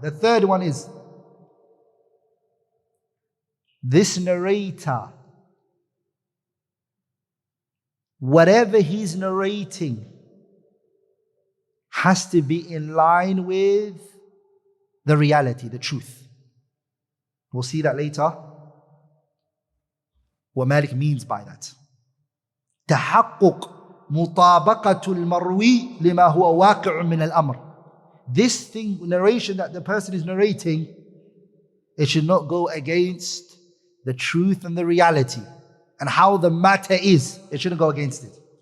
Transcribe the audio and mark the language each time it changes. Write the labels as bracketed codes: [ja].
[en] The third one is this narrator, whatever he's narrating, has to be in line with the reality, the truth. We'll see that later, what Malik means by that. [ar] تحقق مطابقة المروي لما هو واقع من الأمر. [en] This thing, narration that the person is narrating, it should not go against the truth and the reality and how the matter is. It shouldn't go against it.